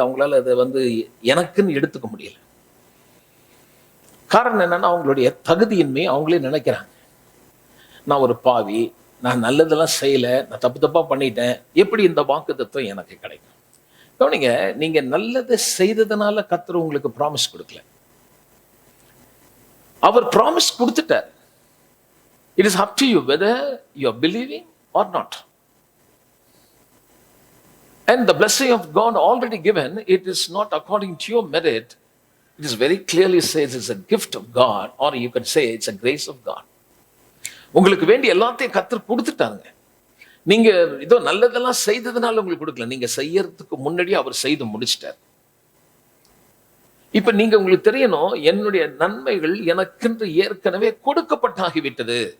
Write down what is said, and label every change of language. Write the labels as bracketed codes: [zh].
[ta] அவங்களால அதை எனக்குன்னு எடுத்துக்க முடியல. காரணம் என்னன்னா, அவங்களுடைய தகுதியின்மை அவங்களே நினைக்கிறாங்க. நான் ஒரு பாவி, நான் நல்லதெல்லாம் செய்யல, நான் தப்பா பண்ணிட்டேன், எப்படி இந்த வாக்குத்தத்தம் எனக்கு கிடைக்கும்? கவனிங்க, நீங்க நல்லதை செய்ததுனால கர்த்தர் உங்களுக்கு ப்ராமிஸ் கொடுக்கல. அவர் ப்ராமிஸ் கொடுத்துட்டார். [en] It is up to you whether you are believing or not. And the blessing of God already given, it is not according to your merit. It is very clearly says it's a gift of God, or you can say it's a grace of God. [ta] உங்களுக்கு வேண்டிய எல்லாத்தையும் கர்த்தர் கொடுத்துட்டாங்க. நீங்க ஏதோ நல்லதெல்லாம் செய்ததுனால உங்களுக்கு கொடுக்கல, நீங்க செய்யறதுக்கு முன்னாடியே அவர் செய்து முடிச்சிட்டார். இப்ப நீங்க உங்களுக்கு தெரியணும், என்னுடைய நன்மைகள் எனக்கென்று ஏற்கனவே கொடுக்கப்பட்டாகிவிட்டது.